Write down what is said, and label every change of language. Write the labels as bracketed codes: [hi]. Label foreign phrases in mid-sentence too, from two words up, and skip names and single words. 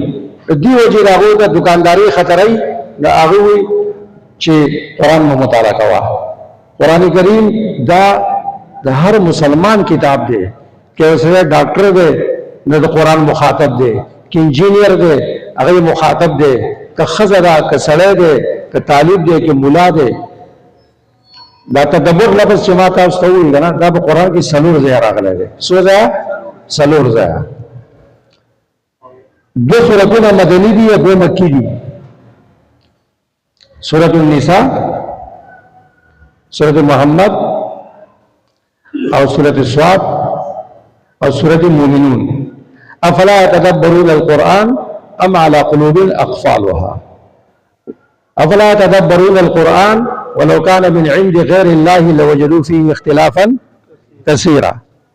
[ps] دی وجې د هغو د دکانداري خطرې د هغه وي چې قرآن مو مطالعه کوه. قرآن کریم دا د هر مسلمان کتاب دی، کہ اسے ڈاکٹر دے نہ تو قرآن مخاطب دے، کہ انجینئر دے هغه مخاطب دے، کہ خزرہ کہ سڑے دے، کہ طالب دے، کہ ملا دے. دا تدبر لفظ چې ما تاسو ته وویل کنه دا په قرآن کې څلور ځای راغلی دی. څو ځای؟ څلور ځای. دو سورتونه مدني دي او دو مکی دي. سورۃ النساء، سورۃ محمد او سورۃ الصاد اور سورۃ المؤمنون. [ar] افلا يتدبرون القرآن ام على قلوب اقفالها. افلا يتدبرون القرآن ولو كان من عند غير الله لوجدوا فيه اختلافا كثيرا.